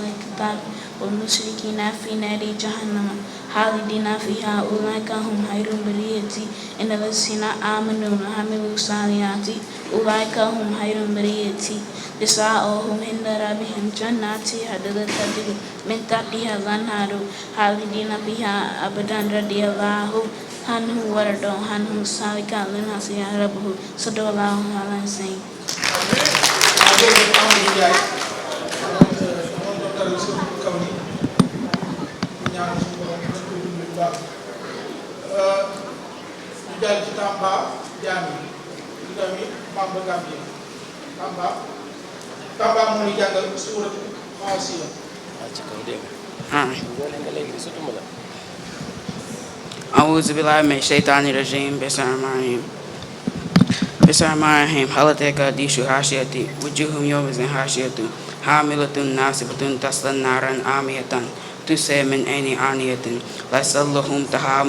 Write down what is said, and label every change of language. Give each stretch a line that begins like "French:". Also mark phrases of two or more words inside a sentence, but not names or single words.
Arabic: الكتاب والمشركين في نار جهنم خالدين فيها أولئك هم خير البرية إن الذين آمنوا وعملوا الصالحات أولئك هم خير البرية جزاؤهم عند ربهم جنات عدن تجري من تحتها الأنهار خالدين فيها أبدا رضي الله عنه ورضوا عنه ذلك لمن خشي ربه صدق الله العظيم.
Wolof: ñu jàll ci Tamba Diané di doomi Bamba Gambie Tamba moo ñu jàngal suuratul Xaasiya. ci kaw dégg nga. léegi di sutuma la.
Arabic: أعوذ بالله من الشيطان الرجيم بسم الله الرحمن الرحيم بسم الله الرحمن الرحيم هل أتاك حديث غاشية وجوه يومئذ خاشعة حاملة ناصبة تصلى نارا حامية تسقى من عين آنية ليس لهم طعام